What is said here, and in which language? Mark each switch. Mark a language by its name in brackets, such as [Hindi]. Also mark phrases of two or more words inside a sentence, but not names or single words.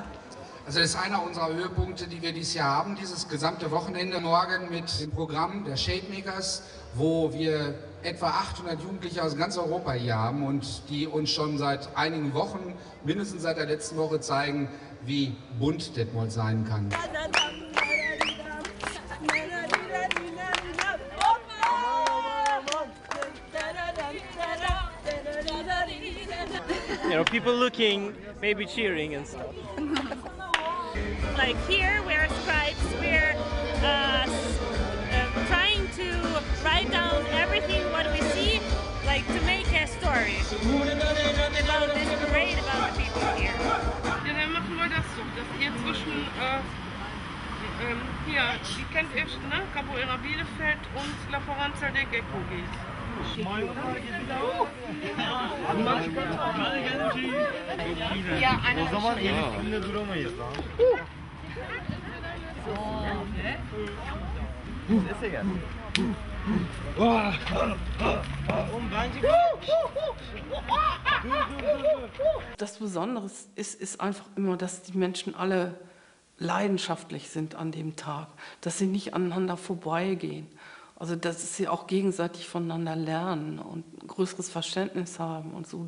[German] Also das ist einer unserer Höhepunkte, die wir dieses Jahr haben, dieses gesamte Wochenende morgen mit dem Programm der Shademakers, wo wir etwa 800 Jugendliche aus ganz Europa hier haben und die uns schon seit einigen Wochen, mindestens seit der letzten Woche zeigen, wie bunt Detmold sein kann. [English] You know, people looking, maybe cheering and stuff. Like here, we're scribes, we're trying to write down everything what we see, like to make a story about this parade, about the people here. [German] Ja, dann machen wir das so, dass ihr zwischen, hier, die kennt ihr, ne? Capoeira Bielefeld und La Foranza del Gecko geht. [Turkish] Ya, o zaman elin üstünde duramayız lan. Sese gel. [German] Das Besondere ist einfach immer, dass die Menschen alle leidenschaftlich sind an dem Tag, dass sie nicht aneinander vorbeigehen. Also dass sie auch gegenseitig voneinander lernen und ein größeres Verständnis haben und so.